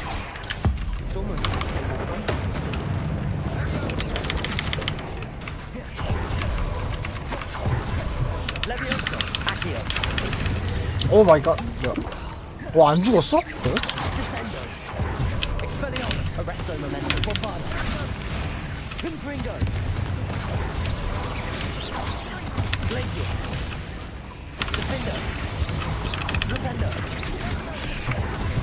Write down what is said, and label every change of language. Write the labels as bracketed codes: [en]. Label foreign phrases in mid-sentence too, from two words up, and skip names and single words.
[en] It's almost like they were waiting. [la] Levioso. Accio. [en] oh my god. [ko] 뭐야? 와, 안 죽었어? [la] Descendo. Expelliarmus. Arresto momentum. Bombard. Confringo. Glacius. Defender. Rependo.